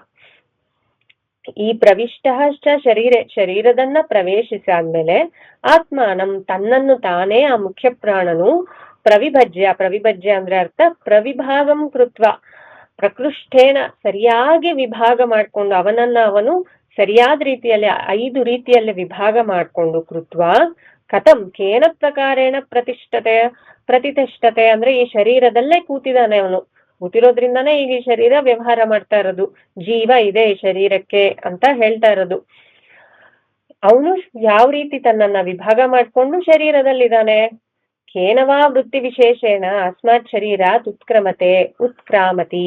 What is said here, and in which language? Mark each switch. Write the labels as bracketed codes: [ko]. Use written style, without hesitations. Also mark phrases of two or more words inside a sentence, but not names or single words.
[kn] ಈ ಪ್ರವಿಷ್ಟ ಶರೀರದನ್ನ ಪ್ರವೇಶಿಸಾದ್ಮೇಲೆ ಆತ್ಮಾನಂ ತನ್ನನ್ನು ತಾನೇ, ಆ ಮುಖ್ಯ ಪ್ರಾಣನು ಪ್ರವಿಭಜ್ಯ ಅಂದ್ರೆ [sa] ಅರ್ಥ ಪ್ರವಿಭಾಗಂ ಕೃತ್ವ, ಪ್ರಕೃಷ್ಟೇನ [kn] ಸರಿಯಾಗಿ ವಿಭಾಗ ಮಾಡ್ಕೊಂಡು, ಅವನು ಸರಿಯಾದ ರೀತಿಯಲ್ಲಿ 5 ರೀತಿಯಲ್ಲಿ ವಿಭಾಗ ಮಾಡ್ಕೊಂಡು, [sa] ಕೃತ್ವ ಕಥಂ ಕೇನ ಪ್ರಕಾರೇಣ ಪ್ರತಿಷ್ಠತೆ [kn] ಅಂದ್ರೆ ಈ ಶರೀರದಲ್ಲೇ ಕೂತಿದ್ದಾನೆ, ಅವನು ಕೂತಿರೋದ್ರಿಂದಾನೇ ಈಗ ಈ ಶರೀರ ವ್ಯವಹಾರ ಮಾಡ್ತಾ ಇರೋದು, ಜೀವ ಇದೆ ಈ ಶರೀರಕ್ಕೆ ಅಂತ ಹೇಳ್ತಾ ಇರೋದು. ಅವನು ಯಾವ ರೀತಿ ತನ್ನನ್ನ ವಿಭಾಗ ಮಾಡ್ಕೊಂಡು ಶರೀರದಲ್ಲಿದ್ದಾನೆ. [sa] ಕೇನವಾ ವೃತ್ತಿ ವಿಶೇಷೇಣ ಅಸ್ಮಾತ್ ಶರೀರ ಉತ್ಕ್ರಾಮತಿ.